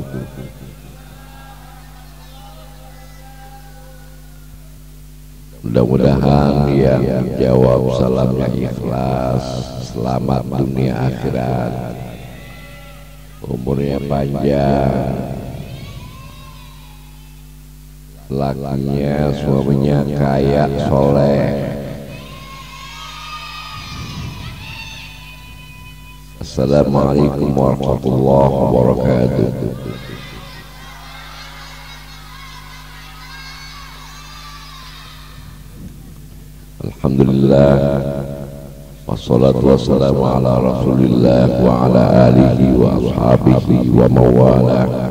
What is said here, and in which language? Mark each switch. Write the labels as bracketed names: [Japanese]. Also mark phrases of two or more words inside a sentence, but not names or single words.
[Indonesian] Mudah-mudahan yang jawab salamnya ikhlas, selamat dunia akhirat, umurnya panjang, lakinya suaminya kaya soleh. [Arabic] السلام عليكم ورحمة الله وبركاته. الحمد لله، والصلاة والسلام على رسول الله وعلى آله وأصحابه ومن والاه.